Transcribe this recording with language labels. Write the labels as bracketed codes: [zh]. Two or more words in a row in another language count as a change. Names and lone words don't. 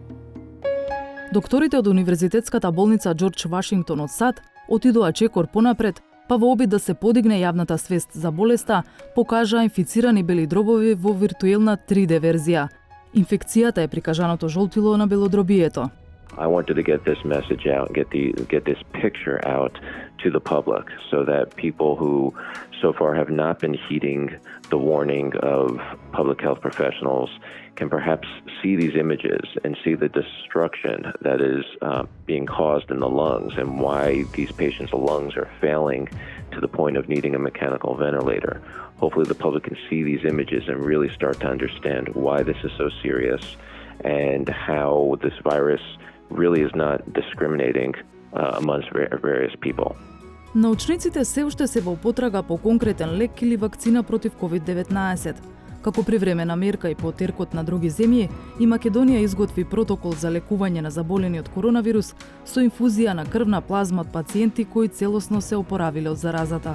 [mk] Докторите од Универзитетската болница Џорџ Вашингтон од САД отидоа чекор понапред, па во обид да се подигне јавната свест за болеста, покажаа инфицирани бели дробови во виртуелна 3D верзија. Инфекцијата е прикажаното жолтило на белодробието. [en] I wanted to get this message out, get this picture out to the public so that people who so far have not been heeding the warning of public health professionals can perhaps see these images and see the destruction that is being caused in the lungs and why these patients' lungs are failing to the point of needing a mechanical ventilator. Hopefully the public can see these images and really start to understand why this is so serious and how this virus really is not discriminating amongst various people. [mk] Научниците се уште се во потрага по конкретен лек или вакцина против COVID-19. Како привремена мерка и по теркот на други земји, и Македонија изготви протокол за лекување на заболени од коронавирус со инфузија на крвна плазма од пациенти кои целосно се опоравиле од заразата.